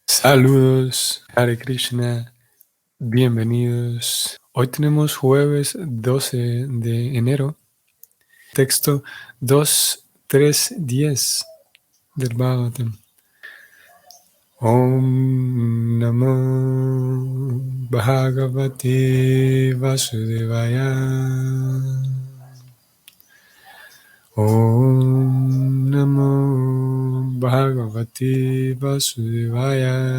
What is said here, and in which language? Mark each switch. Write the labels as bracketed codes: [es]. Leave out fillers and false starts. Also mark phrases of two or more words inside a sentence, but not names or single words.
[es] Saludos, [sa] Hare Krishna, [es] bienvenidos. Hoy tenemos jueves 12 de enero, texto 2.3.10 del Bhagavatam. [sa] Om Namo Bhagavate Vasudevaya. Om Namo Bhagavate Vasudevaya.